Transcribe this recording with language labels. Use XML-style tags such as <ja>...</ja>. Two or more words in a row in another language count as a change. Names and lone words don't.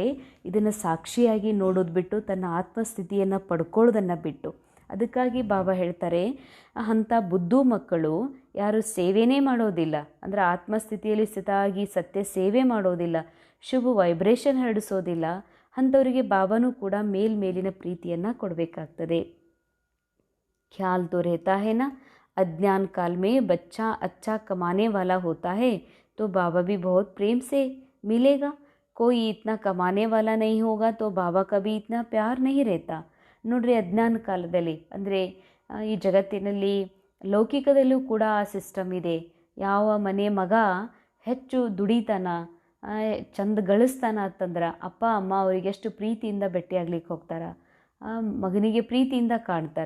<kn>ಇದನ್ನು ಸಾಕ್ಷಿಯಾಗಿ ನೋಡೋದು ಬಿಟ್ಟು ತನ್ನ ಆತ್ಮಸ್ಥಿತಿಯನ್ನು ಪಡ್ಕೊಳ್ಳೋದನ್ನು ಬಿಟ್ಟು. ಅದಕ್ಕಾಗಿ ಬಾಬಾ ಹೇಳ್ತಾರೆ ಅಂಥ ಬುದ್ಧು ಮಕ್ಕಳು ಯಾರು ಸೇವೆನೇ ಮಾಡೋದಿಲ್ಲ, ಅಂದರೆ ಆತ್ಮಸ್ಥಿತಿಯಲ್ಲಿ ಸ್ಥಿತ ಆಗಿ ಸತ್ಯ ಸೇವೆ ಮಾಡೋದಿಲ್ಲ, ಶುಭ ವೈಬ್ರೇಷನ್ ಹರಡಿಸೋದಿಲ್ಲ, ಅಂಥವರಿಗೆ ಬಾಬಾನೂ ಕೂಡ ಮೇಲಿನ ಪ್ರೀತಿಯನ್ನು ಕೊಡಬೇಕಾಗ್ತದೆ.</kn> <hi>ख्याल तो रहता है ना, अज्ञान काल में बच्चा अच्छा कमाने वाला होता है तो बाबा भी बहुत प्रेम से मिलेगा. कोई इतना कमाने वाला नहीं होगा तो बाबा का भी इतना प्यार नहीं रहता.</hi> <kn>ನೋಡ್ರಿ, ಅಜ್ಞಾನ ಕಾಲದಲ್ಲಿ ಅಂದರೆ ಈ ಜಗತ್ತಿನಲ್ಲಿ ಲೌಕಿಕದಲ್ಲೂ ಕೂಡ ಆ ಸಿಸ್ಟಮ್ ಇದೆ. ಯಾವ ಮನೆ ಮಗ ಹೆಚ್ಚು ದುಡಿತಾನ, ಚಂದ ಗಳಿಸ್ತಾನ ಅಂತಂದ್ರೆ ಅಪ್ಪ ಅಮ್ಮ ಅವರಿಗೆ ಎಷ್ಟು ಪ್ರೀತಿಯಿಂದ ಭೇಟಿಯಾಗ್ಲಿಕ್ಕೆ ಹೋಗ್ತಾರೆ, ಮಗನಿಗೆ ಪ್ರೀತಿಯಿಂದ ಕಾಣ್ತಾರೆ.</kn>